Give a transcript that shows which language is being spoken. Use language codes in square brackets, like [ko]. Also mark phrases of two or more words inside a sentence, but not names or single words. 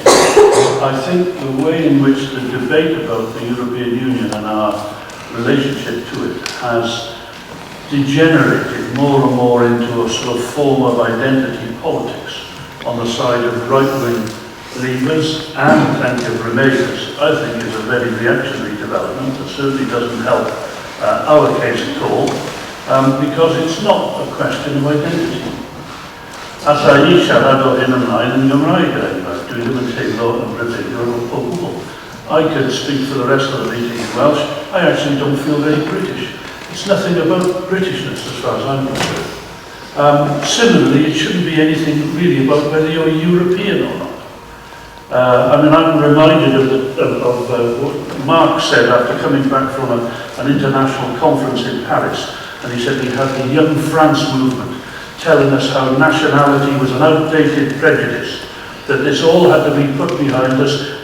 [en] I think the way in which the debate about the European Union and our relationship to it has degenerated more and more into a sort of form of identity politics on the side of right-wing leavers and plenty of remainers, I think is a very reactionary development that certainly doesn't help our case at all, because it's not a question of identity. [cy] As I siarad o hyn ymlaen yn Gymraeg dwi ddim yn teimlo yn British o gwbl. [en] I could speak for the rest of the meeting in Welsh. I actually don't feel very British. It's nothing about Britishness as far as I'm concerned. Similarly, it shouldn't be anything really about whether you're European or not. I mean, I'm reminded of what Mark said after coming back from an international conference in Paris, and he said we had the Young France movement telling us how nationality was an outdated prejudice, that this all had to be put behind us.